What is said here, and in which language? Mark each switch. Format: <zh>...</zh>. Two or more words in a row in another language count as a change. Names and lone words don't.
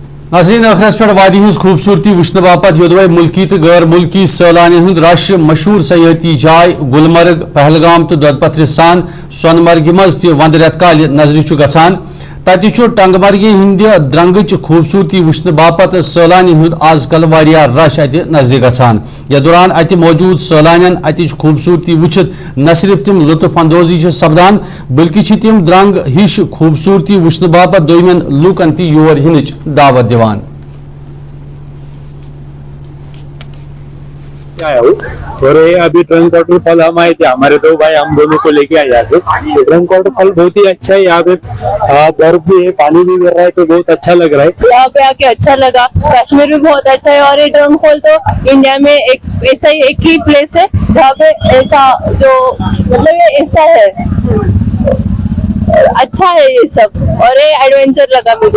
<ks>नाज़रीन अखरस पे वादी हज खूबसूरती वुचन बापत योदवे मुल्की तो गैर मुल्की सैलानी हंद रश मशहूर सयाहती जाय गुलमर्ग पहलगाम तो ददपथर सान सोनमर्ग मज वंद रेतकाल नजर गसान तति टंगमर्गी हिंद द्रंगच खूबसूरती वुचन बापत सैलानी हंद आजकल वारिया रश अत नजर गसान यह दौरान अत मौजूद सैलानियन अतिच खूबसूरती वुचित न सिर्फ तिम लुत्फ अंदोजी सपदान बल्कि तिम द्रंग हिश खूबसूरती वुचन बापत दोयमन लूकन ती योर हिनच दावत दिवान।</ks> <hi>आया हूँ और ये अभी ट्रंक वाटरफॉल हम आए थे, हमारे दो भाई हम दोनों को लेके आए थे। ट्रंक वाटरफॉल बहुत ही अच्छा है, यहाँ पे बर्फ भी है, पानी भी गिर रहा है, तो बहुत अच्छा लग रहा है। यहाँ पे आके अच्छा लगा, कश्मीर भी बहुत अच्छा है और ये ट्रंक फॉल तो इंडिया में एक ऐसा ही एक ही प्लेस है जहाँ पे ऐसा जो मतलब ये ऐसा है, अच्छा है ये सब और ये एडवेंचर लगा मुझे।</hi>